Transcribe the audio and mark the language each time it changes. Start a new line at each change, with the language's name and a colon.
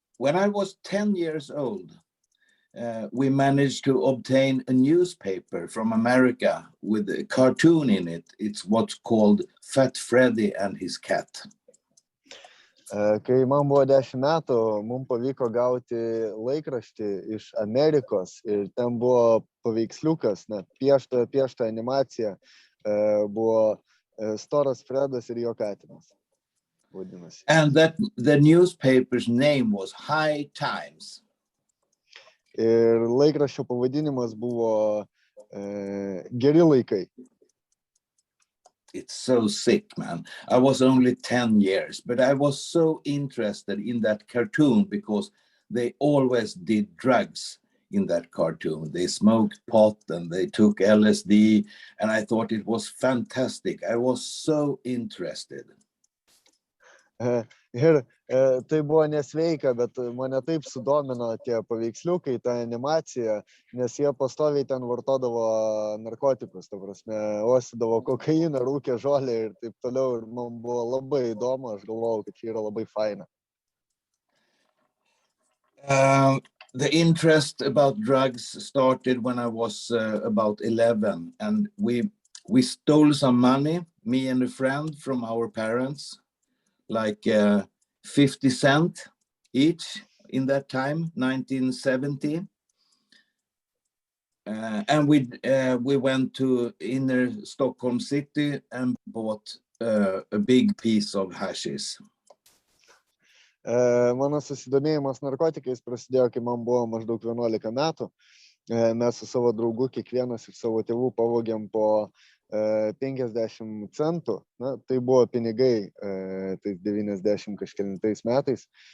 English: When I was 10 years old, we managed to obtain a newspaper from America with a cartoon in it. It's what's called Fat Freddy and His Cat.
Lithuanian: Kai man buvo 10 metų, mums pavyko gauti laikraštį iš Amerikos ir ten buvo paveiksliukas, piešta animacija, buvo Storas Fredas ir jo katinas.
English: And that the newspaper's name was High Times.
Lithuanian: Ir laikraščio pavadinimas buvo Geri laikai.
English: It's so sick, man. I was only 10 years, but I was so interested in that cartoon because they always did drugs in that cartoon. They smoked pot and they took LSD, and I thought it was fantastic. I was so interested.
Lithuanian: Ir tai buvo nesveika, bet mane taip sudomino tie paveiksliukai, ta animacija, nes jie pastoviai ten vartodavo narkotikus, ta prasme, uostydavo kokainą, rūkė žolę ir taip toliau, ir man buvo labai įdomu, aš galvojau, kad čia yra labai faina.
English: The interest about drugs started when I was about 11, and we stole some money, me and a friend, from our parents. Like 50 cents each in that time, 1970. And we went to inner Stockholm city and bought a big piece of hashish.
Lithuanian: Mano susidomėjimas narkotikais prasidėjo, kai man buvo maždaug 11 metų. Mes su savo draugu kiekvienas iš savo tėvų pavogėm po 50 centų, tai buvo pinigai tais 90 kažkelintais metais.